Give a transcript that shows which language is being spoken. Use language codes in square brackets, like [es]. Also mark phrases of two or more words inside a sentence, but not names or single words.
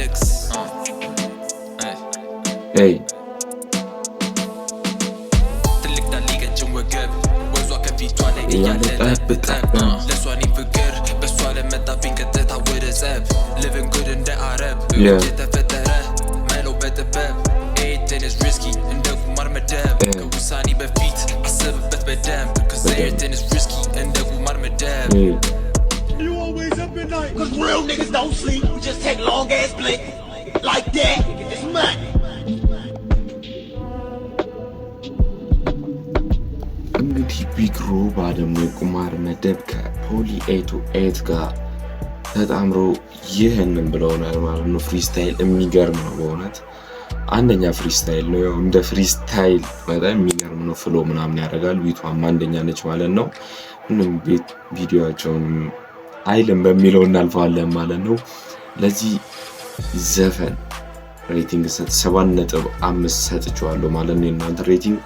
[am] ትልቅ ዳሊቀችን ወገብ ወዟ ከፊቷ ላይ እያለጠብጠብ ለሷኔ ፍቅር በሷ ለመጣብኝ ቀጥታ ወደ ጸብ [en] living good [am] እንደ አረብ የተፈጠረ መለው በጥበብ ኤትን [en] is risky [am] እንደ ቁማር መደብ ከውሳኔ በፊት አስብበት በደንብ ከዘይትን [en] is risky [am] እንደ ቁማር መደብ [en] You always up at night cause real niggas don't sleep we just take long ass blink like that it's money. [am] እንግዲህ ቢግ ሮባ ደግሞ የቁማር መደብ ከፖሊ 828 ጋር ተጣምሮ ይህንን ብለውናል ማለት ነው። ፍሪስታይል የሚገርም ነው በእውነት አንደኛ ፍሪስታይል ነው። ያው እንደ ፍሪስታይል በጣም የሚገርም ነው። ፍሎ ምናምን ያደርጋል። ቢቷም አንደኛ ነች ማለት ነው። ምንም ቪዲዮአቸውን አይልም በሚለው እናልፈዋለን ማለት ነው። ለዚህ ዘፈን ሬቲንግ 7.5 ሰጥቼዋለሁ ማለት ነው። እናንተ ሬቲንግ